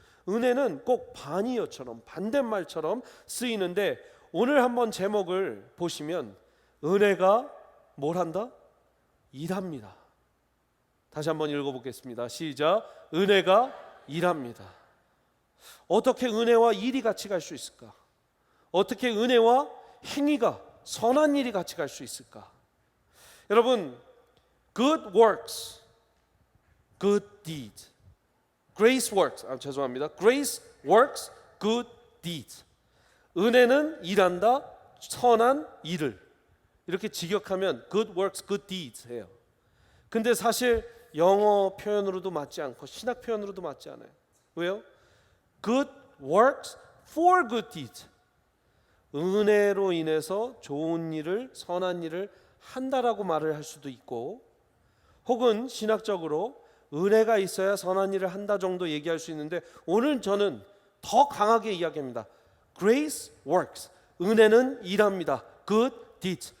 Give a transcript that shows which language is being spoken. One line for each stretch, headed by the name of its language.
Korean: 은혜는 꼭 반이어처럼 반대말처럼 쓰이는데 오늘 한번 제목을 보시면 은혜가 뭘 한다? 일합니다. 다시 한번 읽어보겠습니다. 시작. 은혜가 일합니다. 어떻게 은혜와 일이 같이 갈 수 있을까? 어떻게 은혜와 행위가 선한 일이 같이 갈 수 있을까? 여러분,
English: good works, good deeds. Grace works.
Korean: 죄송합니다.
English: Grace works, good deeds.
Korean: 은혜는 일한다, 선한 일을. 이렇게 직역하면
English: good works, good deeds
Korean: 해요. 근데 사실 영어 표현으로도 맞지 않고 신학 표현으로도 맞지 않아요. 왜요?
English: good works for good deeds.
Korean: 은혜로 인해서 좋은 일을, 선한 일을 한다라고 말을 할 수도 있고, 혹은 신학적으로 은혜가 있어야 선한 일을 한다 정도 얘기할 수 있는데, 오늘 저는 더 강하게 이야기합니다.
English: Grace works.
Korean: 은혜는 일합니다.
English: Good deeds.